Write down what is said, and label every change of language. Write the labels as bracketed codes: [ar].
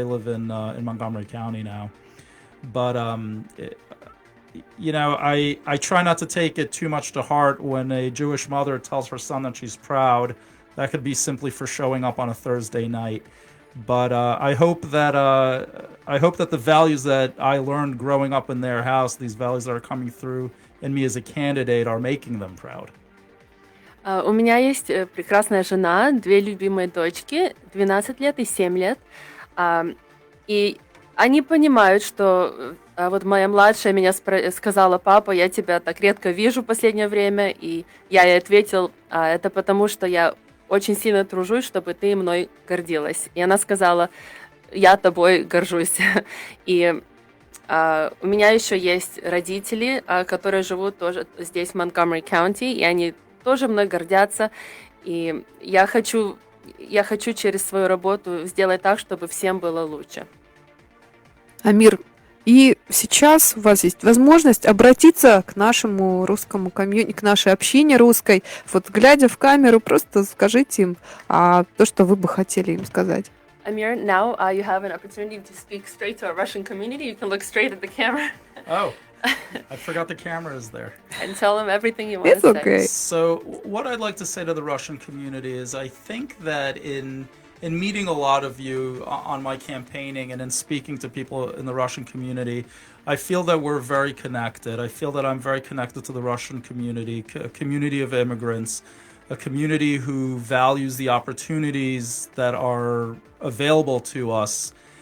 [en] They live in Montgomery County now. But I try not to take it too much to heart when a Jewish mother tells her son that she's proud. That could be simply for showing up on a Thursday night. But I hope that the values that I learned growing up in their house, these values that are coming through in me as a candidate, are making them proud. [ru] У меня есть прекрасная жена, две любимые дочки, 12 лет и 7 лет. И они понимают, что вот моя младшая меня сказала: "Папа, я тебя так редко вижу в последнее время". И я ей ответил: "Это потому, что я очень сильно тружусь, чтобы ты мной гордилась". И она сказала: "Я тобой горжусь". И У меня еще есть родители, которые живут тоже здесь, в Монтгомери County, и они тоже мной гордятся. И я хочу через свою работу сделать так, чтобы всем было лучше. Амир, и сейчас у вас есть возможность обратиться к нашему русскому комьюнити, к нашей общине русской. Вот глядя в камеру, просто скажите им то, что вы бы хотели им сказать. [en] Amir, now you have an opportunity to speak straight to our Russian community. You can look straight at the camera. Oh, I forgot the camera is there. And tell them everything you want It's to say. okay. So what I'd like to say to the Russian community is I think that in meeting a lot of you on my campaigning and in speaking to people in the Russian community, I feel that we're very connected. I feel that I'm very connected to the Russian community, a community of immigrants, a community who values the opportunities that are available to us.